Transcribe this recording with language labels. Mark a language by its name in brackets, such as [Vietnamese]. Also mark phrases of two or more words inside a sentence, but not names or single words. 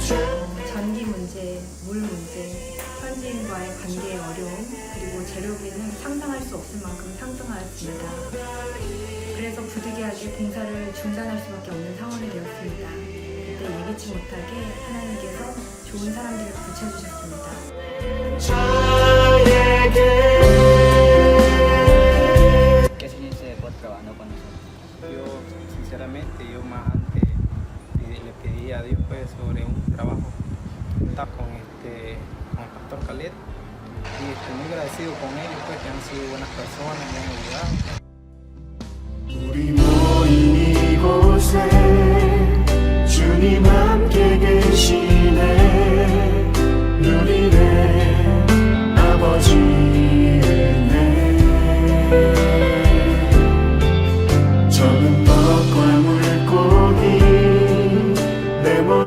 [Korean] 전기 문제, 물 문제, 현지인과의 관계의 어려움, 그리고 재료비는 상상할 수 없을 만큼 상승하였습니다. 그래서 부득이하게 봉사를 중단할 수밖에 없는 상황이 되었습니다. 그때 예기치 못하게 하나님께서 좋은 사람들을 붙여주셨습니다. [Spanish] ¿Qué se dice por trabajando con nosotros? Yo, sinceramente, yo más antes le pedí a Dios pues, sobre un trabajo con el pastor Khaled y estoy muy agradecido con ellos pues, que han sido buenas personas, me han ayudado. [Korean] 우리 모인 이곳에 주님 함께 계시네. 누리네 아버지 은혜. 적은 것과 물고기 내 모든.